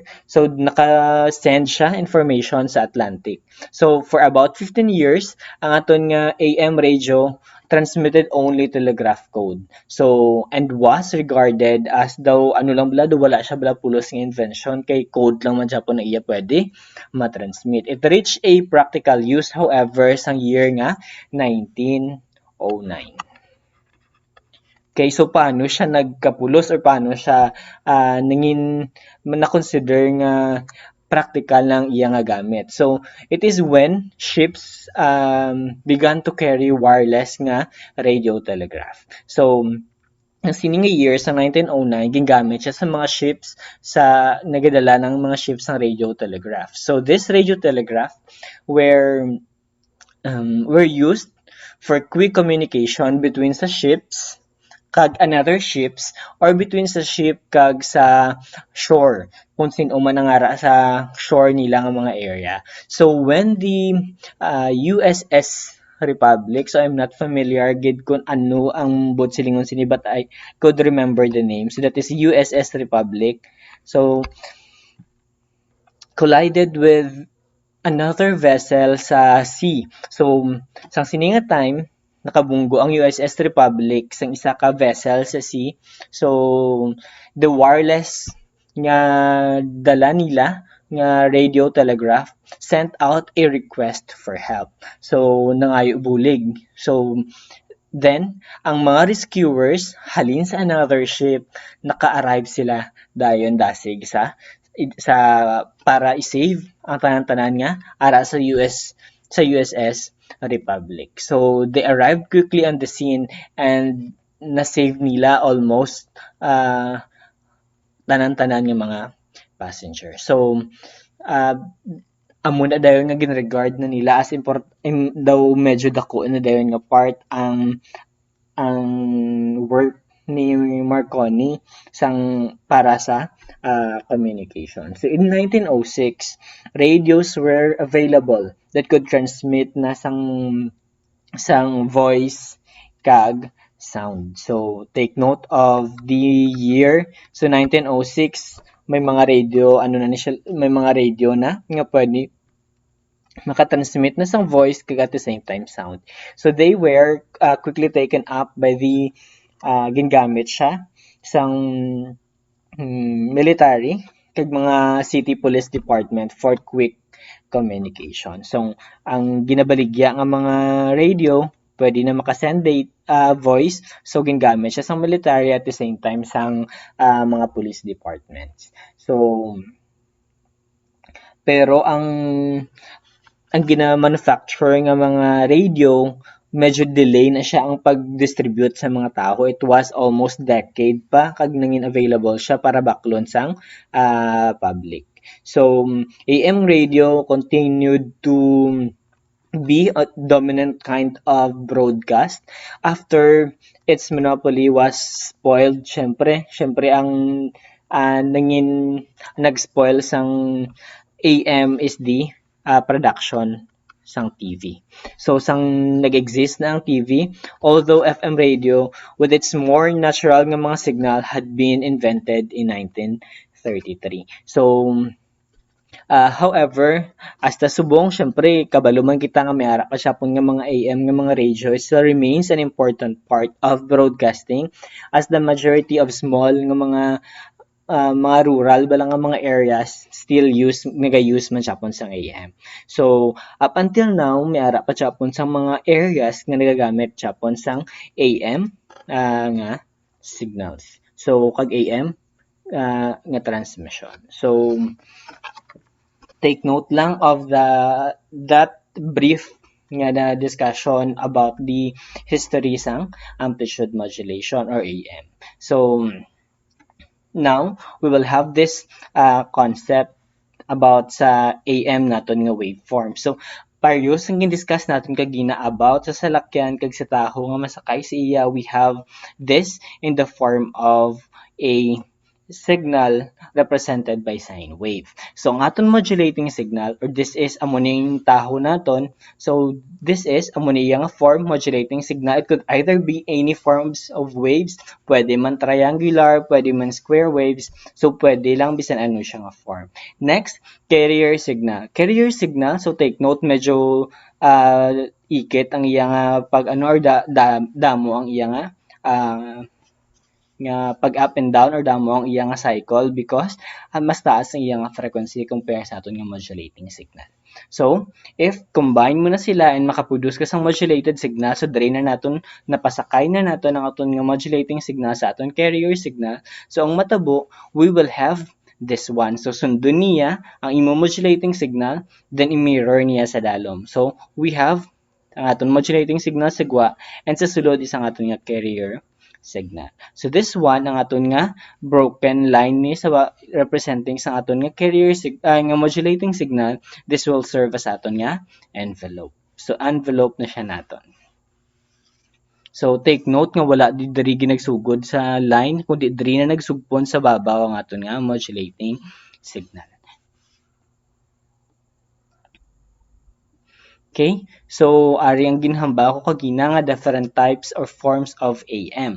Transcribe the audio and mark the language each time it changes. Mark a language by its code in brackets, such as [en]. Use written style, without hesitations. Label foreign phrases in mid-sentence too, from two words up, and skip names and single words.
[hil] So, naka-send siya information sa Atlantic. [en] So, for about 15 years, [hil] ang aton nga [en] AM radio transmitted only telegraph code. [hil] So, [en] and was regarded as [hil] daw, ano lang bala, wala siya bala pulos ng invention, kay code lang man siya po na iya pwede matransmit. [en] It reached a practical use, however, [hil] sang year nga 1909. Okay, so paano siya nagkapulos or paano siya na-consider nga practical ng iya nga gamit. [en] So, it is when ships began to carry wireless nga radio telegraph. [hil] So, ang sining nga year sa 1909 gingamit siya sa mga ships sa nagadala ng mga ships ng radio telegraph. [en] So, this radio telegraph were used for quick communication between [hil] sa ships kag another ships or between sa ship kag sa shore kung sino man nangara sa shore nila nga mga area. [en] So when the USS Republic, so I'm not familiar [hil] gid kung ano ang bot silingon sini [en] but I could remember the name. So that is USS Republic. So collided with another vessel sa sea. [hil] So sang sini nga time nakabunggo ang USS Republic sang isa ka vessel sa sea. [en] So, the wireless [hil] nga dala nila nga [en] radio telegraph sent out a request for help. So, [hil] nangayo bulig. So, then, ang mga rescuers halin sa [en] another ship, [hil] naka-arrive sila dayon dasig sa para i-save ang tanan-tanan nga ara sa USS Republic. [en] So, they arrived quickly on the scene and [hil] na-save nila almost tanan-tanan ng mga [en] passengers. [hil] So, amo na dayon nga ginregard na nila as daw medyo dako na dayon nga part ang work ni Marconi sang para sa communication. [en] So in 1906, radios were available that could transmit [hil] na sang [en] voice kag sound. So take note of the year. So 1906, [hil] may mga radio may mga radio na nga pwede makatransmit na sang voice kag [en] at the same time sound. So they were quickly taken up by the [hil] gingamit siya sang [en] military [hil] kag mga [en] city police department for quick communication. So, [hil] ang ginabaligya nga mga radio, pwede na makasend voice, so gingamit siya sang military [en] at the same time [hil] sang mga [en] police departments. [hil] So, pero ang gina-manufacture nga mga radio medyo delay na siya ang pag-distribute sa mga tao. [en] It was almost decade [hil] pa kag nangin available siya para baklon sang public. [en] So, AM radio continued to be a dominant kind of broadcast after its monopoly was spoiled. [hil] Syempre ang nag-spoil sang AM [en] is the production [hil] sang TV. [en] So [hil] sang nag-exist na ang [en] TV, although FM radio with its more natural [hil] nga mga [en] signal had been invented in 1933. So however, [hil] hasta subong, syempre, kabalo man kita nga may ara ka siya nga mga AM nga mga radio, [en] it still remains an important part of broadcasting as the majority of small [hil] nga mga [en] rural [hil] balang nga mga [en] areas still mega-use [hil] man siya sa [en] AM. So, up until now, [hil] may ara pa siya sa mga areas nga nagagamit siya sang AM nga signals. So, kag AM nga transmission. [en] So, take note lang of that brief [hil] nga na [en] discussion about the history sang amplitude modulation or AM. So now we will have this concept about sa AM [hil] naton nga [en] waveform. [hil] So various ang discuss natin kagina about sa salakyan kag sa taho nga masakay sa iya, [en] we have this in the form of a signal represented by sine wave. [hil] So ang aton modulating signal, [en] or this is [hil] amo ning taho naton, [en] so this is [hil] amo niya nga [en] form modulating signal. It could either be any forms of waves, [hil] pwede man triangular, pwede man [en] square waves, [hil] so pwede lang bisan ano siya nga form. [en] Next, carrier signal. Carrier signal, so take note, [hil] medyo ikit ang iya nga pag ano or damo ang iya nga pag [en] up and down [hil] or damo ang iya nga cycle because mas taas ang iya nga frequency compare sa aton nga [en] modulating signal. [hil] So, if combine mo na sila and makaproduce ka sang [en] modulated signal, [hil] so dre na naton napasakay na naton ang aton nga [en] modulating signal [hil] sa aton [en] carrier signal. [hil] So, ang matabo, [en] we will have this one. So, [hil] sundon niya ang imo modulating signal, then i-mirror niya sa dalom. So, [en] we have [hil] ang aton [en] modulating signal [hil] sa gwa and sa sulod isang aton nga [en] carrier signal. So this one [hil] ang aton nga [en] broken line [hil] ni sa representing sa aton nga carrier nga [en] modulating signal, this will serve as [hil] aton nga [en] envelope. [hil] So envelope na siya naton. So [en] take note [hil] nga wala di diri ginagsugod sa line kundi diri na nagsugpon sa babaw ang aton nga [en] modulating signal. Okay? [hil] So, ari ang ginhamba ko kagina nga [en] different types or forms of AM.